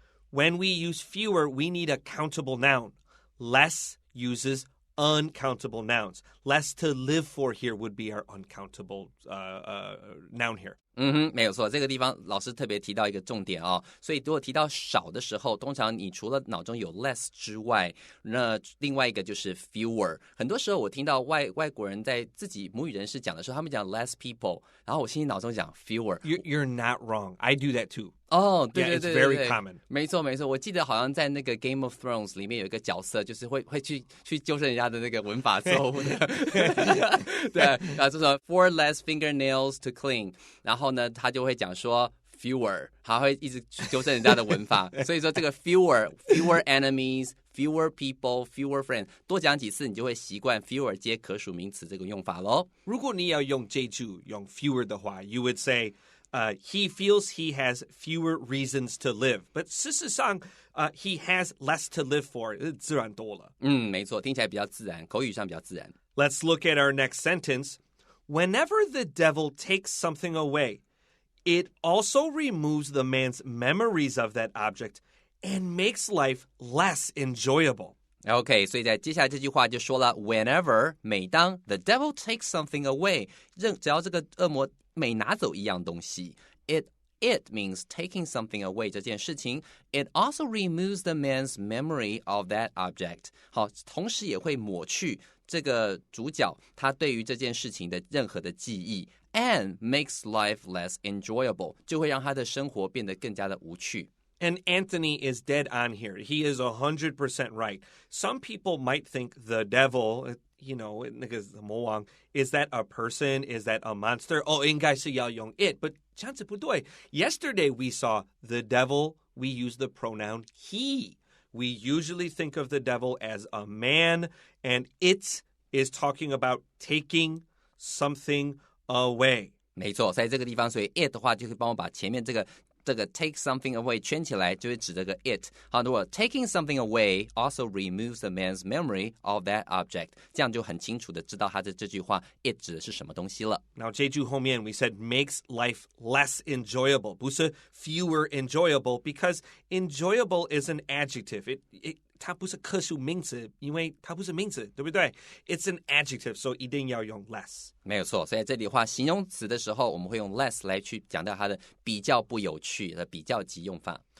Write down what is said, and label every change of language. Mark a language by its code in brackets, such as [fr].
[en] When we use fewer, we need a countable noun. Less uses uncountable nouns. Less to live for here would be our uncountable noun here. [zh] 没有错，这个地方老师特别提到一个重点哦，所以如果提到少的时候，通常你除了脑中有 less 之外，那另外一个就是 fewer。很多时候我听到外国人在自己母语人士讲的时候，他们讲 [en] less people， [zh] 然后我心里脑中讲 fewer。 [en] You're not wrong. I do that too. [zh] 哦，对 [en] Yeah, it's very common. [zh] 没错没错，我记得好像在那个 Game of Thrones 里面有一个角色，就是会去纠正人家的那个文法错误的。对，然后就说 [en] four less fingernails to clean， [zh] 然后呢，他就会讲说 fewer， 他会一直去纠正人家的文法。所以说这个 [en] fewer enemies。 Fewer people, fewer friends， [zh] 多讲几次，你就会习惯 fewer 接可数名词这个用法咯。如果你要用这句用 fewer 的话 [en] you would say he feels he has fewer reasons to live. But [zh] 事实上 [en] he has less to live for. [zh] 自然多了。没错，听起来比较自然，口语上比较自然。 [en] Let's look at our next sentence. Whenever the devil takes something away, it also removes the man's memories of that object.And makes life less enjoyable. [zh] OK， 所以在接下来这句话就说了 ，Whenever 每当 [en] the devil takes something away， [zh] 只要这个恶魔每拿走一样东西 ， [en] it means taking something away [zh] 这件事情 ， [en] it also removes the man's memory of that object。 [zh] 好，同时也会抹去这个主角他对于这件事情的任何的记忆 ， [en] and makes life less enjoyable， [zh] 就会让他的生活变得更加的无趣。 [en] And Anthony is dead on here. He is 100% right. Some people might think the devil, you know, [zh] 那个魔王 [en] is that a person? Is that a monster? [zh] 应该是要用 [en] it. But [zh] 这样子不对. [en] Yesterday we saw the devil, we used the pronoun he. we usually think of the devil as a man, and it is talking about taking something away. [zh] 没错，在这个地方，所以 it 的话就会帮我把前面这个 take something away 圈起来，就会指这个 it。好，如果 [en] taking something away also removes the man's memory of that object， [zh] 这样就很清楚的知道他的这句话 it 指的是什么东西了。 [en] Now, [zh] 这句后面 [en] we said makes life less enjoyable， [zh] 不是 [en] fewer enjoyable, because enjoyable is an adjective. [zh] 它不是可数名词，因为它不是名词，对不对？ [en] It's an adjective, so [zh] 一定要用 [en] less。 [zh] 没有错，所以在这里的话，形容词的时候，我们会用 less 来去讲到它的比较不有趣的比较级用法。